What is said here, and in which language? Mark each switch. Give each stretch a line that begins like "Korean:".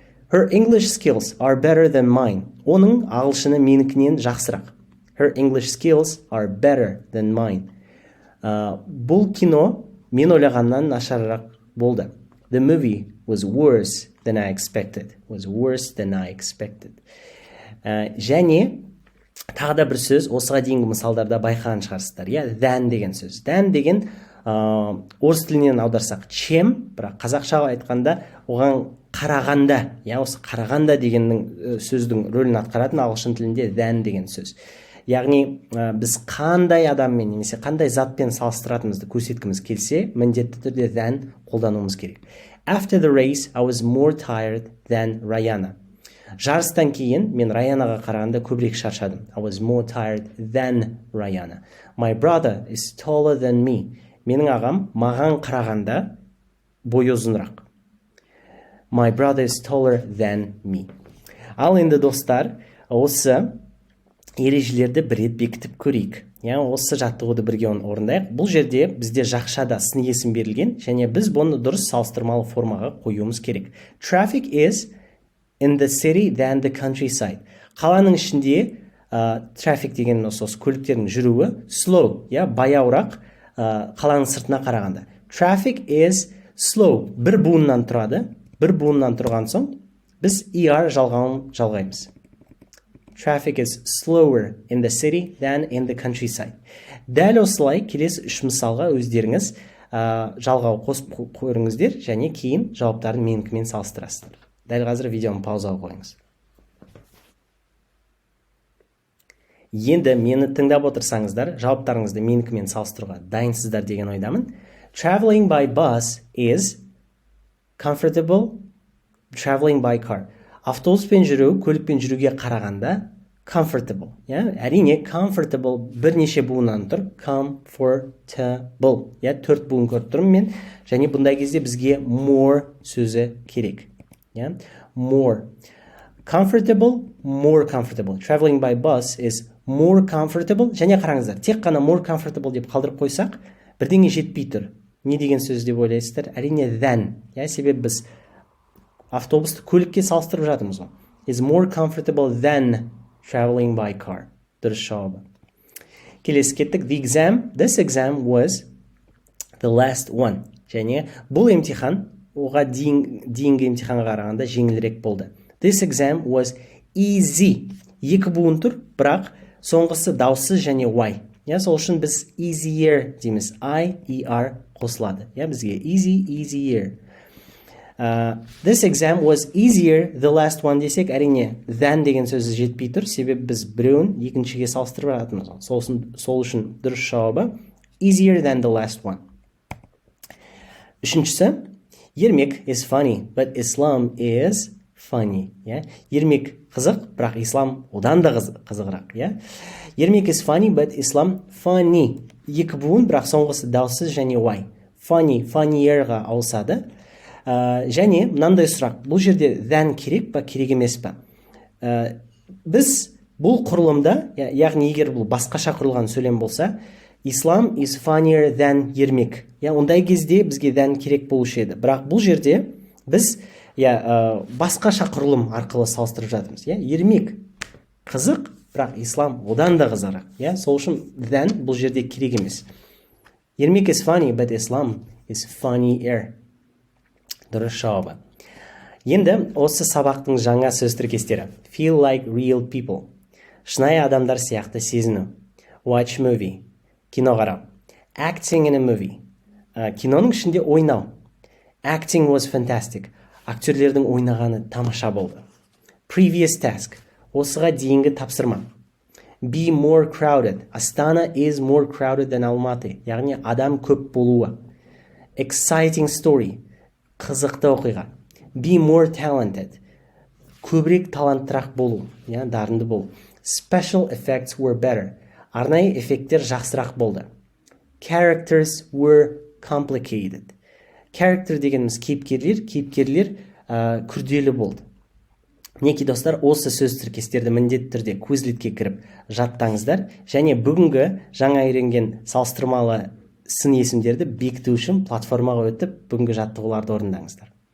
English: Her English skills are better than mine.
Kazakh: Оның ағылшыны менікінен жақсырақ.
English: Her English skills are better than mine.
Kazakh: Бұл кино мен ойлағаннан нашарырақ болды.
English: The movie was worse than I expected. Was worse than I expected.
Kazakh: Және тағы да бір сөз, осыға дейінгі мысалдарда байқаған шығарсыздар. Than деген сөз. Than деген орыс тілінен аударсақ чем, бірақ қазақшаға айтқанда оған қарағанда, осы қарағанда дегеннің сөздің рөлін атқаратын ағылшын тілінде than деген сөз. Яғни біз қандай адаммен немесе қандай затпен салыстыратынымызды көрсеткіміз келсе, міндетті түрде than қолдануымыз керек.
English: After the race, I was more tired than Rayana.
Kazakh: Жарыстан кейін мен Раянаға қарағанда көбірек шаршадым.
English: I was more tired than Rayana. My brother is taller than me.
Kazakh: Менің ағам маған қарағанда бойы ұзынырақ.
English: My brother is taller than me.
Kazakh: Ал енді достар, осы ережелерді бір рет бекітіп көрейік. Осы жаттығуды бірге орындайық. Бұл жерде бізде жақшада сын есім берілген, және біз бұны дұрыс салыстырмалы формаға қоюымыз керек.
English: Traffic is in the city than the countryside.
Kazakh: Қаланың ішінде traffic деген осы көліктердің жүруі slow, баяурақ қаланың сыртына қарағанда.
English: Traffic is slow.
Kazakh: Бір буыннан тұрады. Бір буыннан тұрған соң біз ER жалғауын жалғаймыз.
English: Traffic is slower in the city than in the countryside.
Kazakh: Дәл осылай келесі үш мысалға өздеріңіз жалғау қосып көріңіздер, және кейін жауаптарын менікімен салыстырасыздар. Дәл қазір видеоны паузаға қойыңыз. Енді мені тыңдап отырсаңыздар, жауаптарыңызды менікімен салыстыруға дайынсыздар деген ойдамын.
English: Traveling by bus is comfortable. Traveling by car.
Kazakh: Автобуспен жүру, көлікпен жүруге қарағанда comfortable. Әрине comfortable бірнеше буыннан тұр.
English: Comfortable.
Kazakh: Төрт буын көріп тұрмын мен. Және бұндай кезде бізге more сөзі керек.
English: More. Comfortable, more comfortable. Traveling by bus is more comfortable.
Kazakh: Және қараңыздар, тек қана more comfortable деп қалдырып қойсақ, бірдеңе жетпей тұр. Не деген сөз деп ойлайсыздар? Әрине than. Себебі біз автобусты көлікке салыстырып жатырмыз ғой.
English: Is more comfortable than traveling by car.
Kazakh: Дұрыс жауабы. Келесі кеттік.
English: This exam was the last one.
Kazakh: Және бұл емтихан оға дейінгі емтиханға қарағанда жеңілірек болды.
English: This exam was easy.
Kazakh: Екі буын тұр, бірақ соңғысы дауыссыз және y. Сол үшін біз easier дейміз. I-E-R қосылады. Бізге easier.
English: This exam was easier the last one
Kazakh: десек, әрине than деген сөзі жетпей тұр, себебі біз біреуін екіншіге салыстырып жатырмыз. Сол үшін дұрыс жауабы
English: easier than the last one. Үшіншісі, ермек is funny, but Islam is funny.
Kazakh: Ермек қызық, бірақ ислам одан да қызығырақ.
English: Ермек is funny, but Islam funny.
Kazakh: Екі буын, бірақ соңғысы дауыссыз және y. Funny, funnier-ға ауысады. Және мынандай сұрақ, бұл жерде than керек па, керек емес па? Біз бұл құрылымда, яғни егер бұл басқаша құрылған сөйлем болса,
English: Islam is funnier than
Kazakh: ермек. Ондай кезде бізге than керек болушы еді. Бірақ бұл жерде біз басқаша құрылым арқылы салыстырып жатырмыз. Ермек қызық, бірақ ислам одан да қызығырақ. Сол үшін than бұл жерде керек емес.
English: Ермек is funny, but Islam is funnier.
Kazakh: Дұрыс жауабы. Енді осы сабақтың жаңа сөз тіркестері.
English: Feel like real people.
Kazakh: Шынайы адамдар сияқты сезіну.
English: Watch movie.
Kazakh: Кино қарау.
English: Acting in a movie.
Kazakh: Киноның ішінде ойнау.
English: Acting was fantastic.
Kazakh: Актерлердің ойнағаны тамаша болды.
English: Previous task.
Kazakh: Осыға дейінгі тапсырма.
English: Be more crowded. Astana is more crowded than Almaty.
Kazakh: Яғни адам көп болуы.
English: Exciting story.
Kazakh: Қызықты оқиға.
English: Be more talented.
Kazakh: Көбірек таланттырақ болу, дарынды болу.
English: Special effects were better.
Kazakh: Арнайы эффекттер жақсырақ болды.
English: Characters were complicated.
Kazakh: Character дегеніміз кейіпкерлер күрделі болды. Мінекей достар, осы сөз тіркестерді міндетті түрде Quizletке кіріп жаттаңыздар, және бүгінгі жаңа үйренген салыстырмалы сын есімдерді бекіту үшін платформаға өтіп бүгінгі жаттығуларды орындаңыздар.